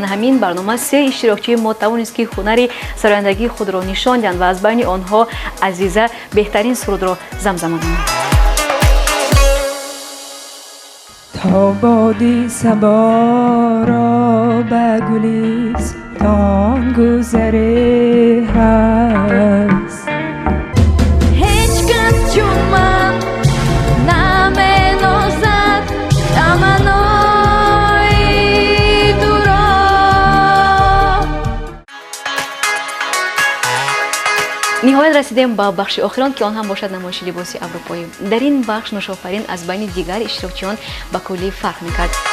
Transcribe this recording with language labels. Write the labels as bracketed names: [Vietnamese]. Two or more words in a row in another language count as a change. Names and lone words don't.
[Tajik] ҳамин барнома се иштирокчии мо тавонист ки ҳунари сарояндагии худро нишон диҳанд ва аз байни онҳо Азиза беҳтарин сурудро замзама намуд. [Persian] تا بادی صبا را به گلستان گذره هست هیچ کس چون من نمینازد تمنای تو را. [Tajik] ниҳоят расидем ба бахши охирон ки он ҳам бошад намоиши либоси аврупоӣ. дар ин бахш Нушофарин аз байни дигар иштирокчиён ба куллӣ фарқ мекард.